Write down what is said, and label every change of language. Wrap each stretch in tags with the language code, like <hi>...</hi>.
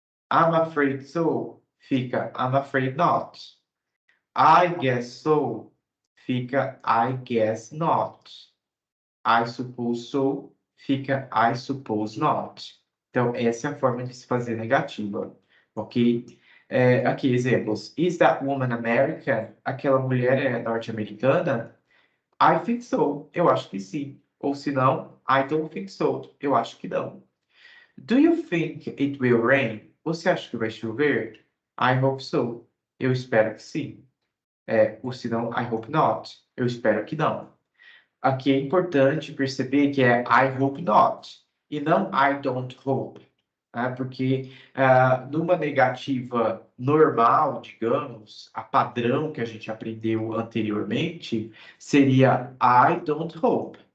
<en>I'm afraid so fica I'm afraid not. I guess so fica I guess not. I suppose so fica I suppose not.</en> <pt>Então, essa é a forma de se fazer negativa, ok? Aqui, exemplos.</pt> <en>Is that woman American?</en> <pt>Aquela mulher é norte-americana?</pt> <en>I think so.</en> <pt>Eu acho que sim. Ou se não,</pt> <en>I don't think so.</en> <pt>Eu acho que não.</pt> <en>Do you think it will rain?</en> <pt>Você acha que vai chover?</pt> <en>I hope so.</en> <pt>Eu espero que sim. Ou se não,</pt> <en>I hope not.</en> <pt>Eu espero que não. Aqui é importante perceber que é</pt> <en>I hope not</en> <pt>e não</pt> <en>I don't hope,</en> <pt>né? Porque numa negativa normal, digamos, a padrão que a gente aprendeu anteriormente seria</pt> <en>I don't hope.</en>